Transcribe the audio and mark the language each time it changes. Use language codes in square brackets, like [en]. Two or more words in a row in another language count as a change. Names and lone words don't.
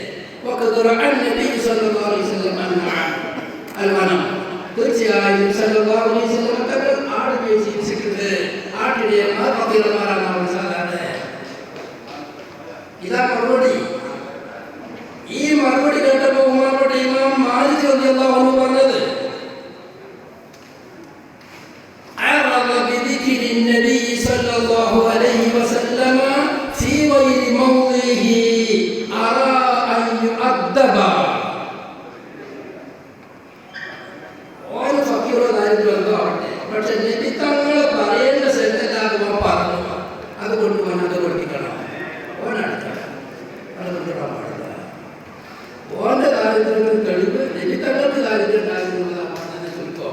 [ml] തീർച്ചയായും [ar] صلى الله عليه وسلم [ml] തങ്ങൾ ആട് മേയിച്ചിട്ടുണ്ട്. ആട്ടിനെ ഫഖീറന്മാരാണ് സാധാരണ. ഇതാ മറുപടി. ഈ മറുപടി കേട്ടപ്പോൾ ബഹുമാനപ്പെട്ട ഇമാം മാലിക് [ar] رضي الله عنه [ml] പറഞ്ഞത് [ar] النبي صلى الله عليه وسلم في غير موضعه أرى أن يؤدب. [ml] പക്ഷെ നബി തങ്ങൾ പറയേണ്ട സ്ഥലത്തല്ലാതെ പറഞ്ഞു, അതുകൊണ്ട് അത് പഠിപ്പിക്കണം, ഓനടുക്കണം, അത് കൊണ്ടുവരാൻ പാടില്ല. ഓന്റെ കാര്യത്തിന് തെളിവ് നബി തങ്ങൾക്ക് കാര്യത്തിലുണ്ടായിരുന്നുള്ളതാണ് ചുരുക്കം.